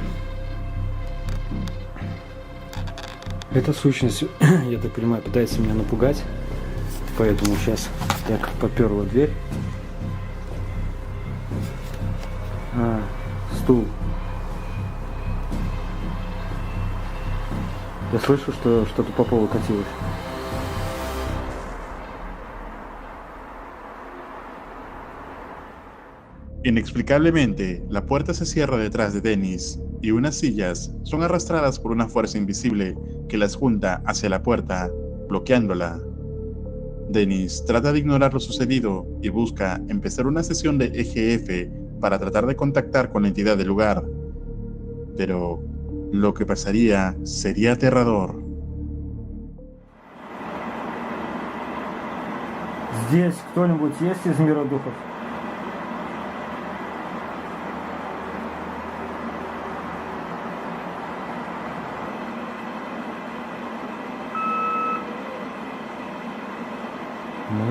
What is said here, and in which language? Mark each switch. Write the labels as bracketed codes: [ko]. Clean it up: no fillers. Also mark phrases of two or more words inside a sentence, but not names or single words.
[ru] Эта сущность, я так понимаю, пытается меня напугать, поэтому сейчас так поперла дверь. Стул. Я слышу, что что-то по полу катилось. [es] Inexplicablemente, la puerta se cierra detrás de Dennis y unas sillas son arrastradas por una fuerza invisible que las junta hacia la puerta, bloqueándola. Dennis trata de ignorar lo sucedido y busca empezar una sesión de EGF para tratar de contactar con la entidad del lugar. Pero lo que pasaría sería aterrador. [ru] Здесь кто-нибудь есть из мира духов? Мы?